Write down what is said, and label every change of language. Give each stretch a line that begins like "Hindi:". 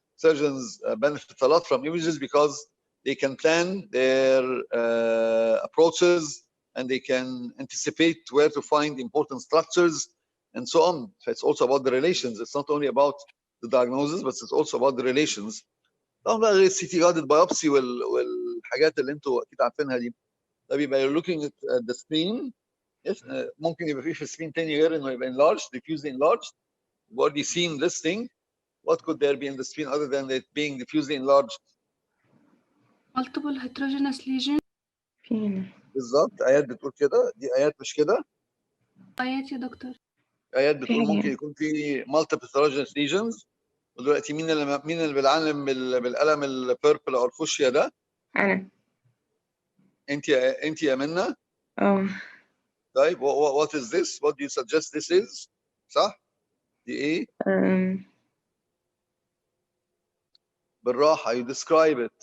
English: Surgeons benefit a lot from images because they can plan their approaches and they can anticipate where to find important structures and so on. So it's also about the relations. It's not only about the diagnosis, but it's also about the relations.
Arabic: طبعا بقى غير السي تي جادد بايوبسي والحاجات اللي انتوا اكيد عارفينها دي. ده بيبقى
English: you're looking at the spleen.
Arabic: Yes, ممكن يبقى في spleen تاني غير انه يبقى enlarged,
English: diffusely enlarged. We've already seen this thing. What could there be in the spleen other than it being diffusely enlarged? multiple heterogeneous lesions.
Arabic: بالظبط. ايات بتقول كده. دي ايات مش كده. ايات يا دكتور. ايات بتقول ممكن يكون في
English: multiple heterogeneous lesions.
Arabic: ودلوقتي مين اللي بيعلم بالقلم البيربل او الفوشيا ده؟ انا. انت يا منى.
English: طيب what is this? What do you suggest this is?
Arabic: صح؟ دي ايه؟ بالراحة.
English: You describe it.